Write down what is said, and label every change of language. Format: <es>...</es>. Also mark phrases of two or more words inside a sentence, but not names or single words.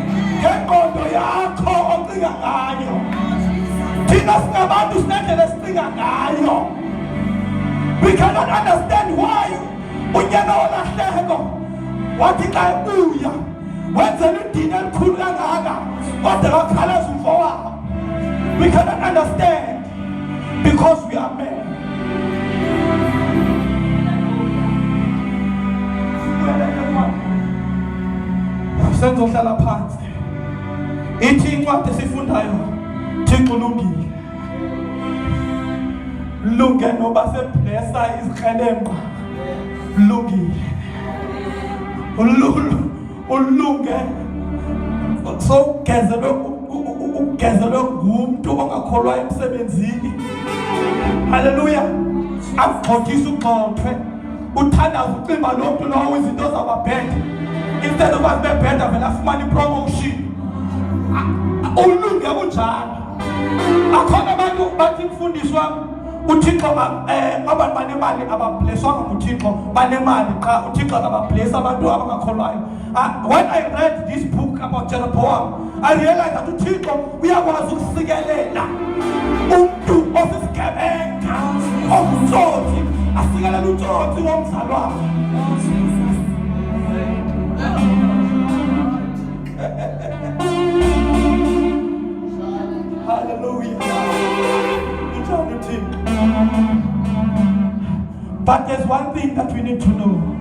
<en>We cannot understand why. What did I do? What's the dinner? What the colors for? We cannot understand because we are men.</en> <zu>Senzo hlala phansi.</zu> <xh>Ithi incwadi esifundayo Thixo ulungile. Lunge noba seblessa izikrelemba. Ulungile. Ulunge so ugezelwe ngumuntu ongakholwa emsebenzini. Hallelujah. Akugxothisa ugxothwe. Uthandaza ucimba lo muntu lowo izinto zababheda.</xh> <en>Instead of us</en> <xh>bebheda vele afumana ipromotion. Ulunge kunjalo. Akhona abantu bathi mfundiswa uThixo abantu banemali abablesswanga nguThixo banemali qha uThixo akababless abantu abangakholwayo.</xh> <en>When I read this book about Jeroboam, I realized that</en> <xh>uThixo uyakwazi ukusikelela umuntu osisigebenga omtsotsi asikelela utsotsi womzalwane.</xh> <en>Hallelujah. But there's one thing that we need to know.</en>